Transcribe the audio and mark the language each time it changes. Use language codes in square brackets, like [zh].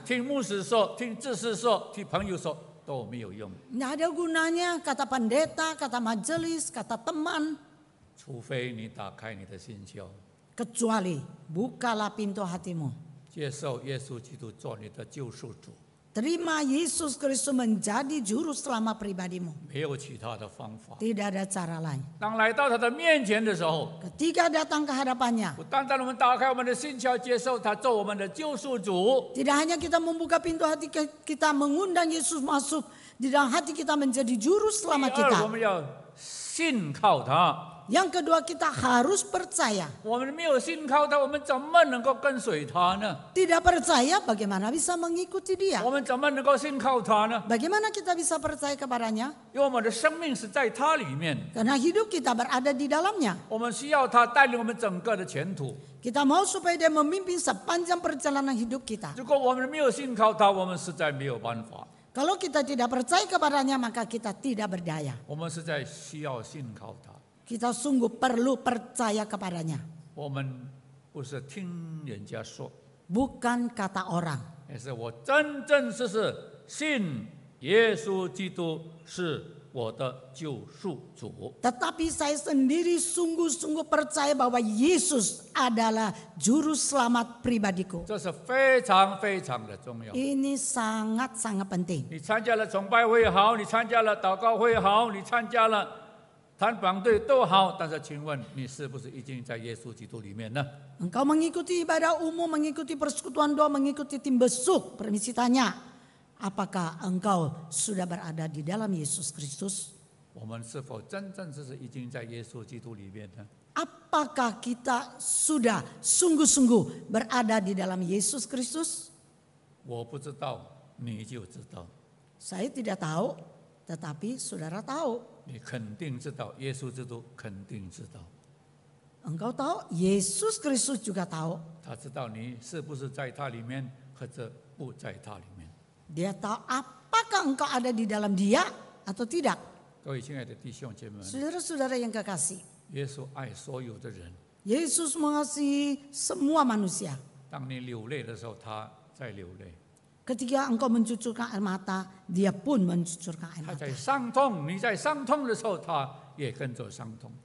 [zh] 听牧师说、听知识说、听朋友说都没有用， [id] Tidak ada gunanya kata pendeta, kata majelis, kata teman. [zh] 除非你打开你的心窍。 [id] Kecuali bukalah pintu hatimu. [zh] 接受耶稣基督做你的救赎主， [id] Terima Yesus Kristus menjadi juru selamat pribadimu. [zh] 没有其他的方法。 [id] Tidak ada cara lain. [zh] 当来到他的面前的时候， [id] Ketika datang ke hadapannya, [zh] 不单单我们打开我们的心窍，接受他做我们的救赎主， [id] tidak hanya kita membuka pintu hati kita, mengundang Yesus masuk di dalam hati kita menjadi juru [zh] 第 [id] selamat [zh] 二 [id] kita. [zh] 我们要信靠他。 [id] Yang kedua, kita harus percaya. [zh] 我们没有信靠他，我们怎么能够跟随他呢？ [id] Tidak percaya, bagaimana bisa mengikuti dia? [zh] 我们怎么能够信靠他呢？ [id] Bagaimana kita bisa percaya kepadanya? [zh] 因为我们的生命是在他里面， [id] Karena hidup kita berada di dalamnya. [zh] 我们需要他带领我们整个的前途。 [id] Kita mau supaya dia memimpin sepanjang perjalanan hidup kita. [zh] 如果我们没有信靠他，我们实在没有办法。 [id] Kalau kita tidak percaya kepadanya, maka kita tidak berdaya. [zh] 我们实在需要信靠他。 [id] Kita sungguh perlu percaya kepadanya. [zh] 我们不是听人家说， [id] Bukan kata orang. [zh] 而是我真真实实信耶稣基督是我的救赎主。 [id] Tetapi saya sendiri sungguh-sungguh percaya bahwa Yesus adalah juru selamat pribadiku. [zh] 这是非常非常的重要。 [id] Ini sangat-sangat penting. [zh] 你参加了崇拜会也好，你参加了祷告会也好，你参加了谈榜队都好，但是请问你是不是已经在耶稣基督里面呢？ [id] Engkau mengikuti ibadah umum, mengikuti persekutuan doa, mengikuti tim besuk. Permisi tanya, apakah engkau sudah berada di dalam Yesus Kristus? [zh] 我们是否真正是已经在耶稣基督里面呢？ [id] Apakah kita sudah sungguh-sungguh berada di dalam Yesus Kristus? [zh] 我不知道，你就知道， [id] Saya tidak tahu, tetapi saudara tahu. [zh] 你肯定知道，耶稣基督肯定知道， [id] Engkau tahu, Yesus Kristus juga tahu. [zh] 他知道你是不是在他里面，或者不在他里面。 [id] Dia tahu apakah engkau ada di dalam dia atau tidak. [zh] 各位亲爱的弟兄姐妹们， [id] Saudara-saudara yang kekasih, [zh] 耶稣爱所有的人。 [id] Yesus mengasihi semua manusia. [zh] 当你流泪的时候，他在流泪； [id] Ketika engkau mencucurkan air mata, dia pun mencucurkan air [zh] 他 [id] mata. [zh] 在伤痛，你在伤痛的时候，他也跟着伤痛。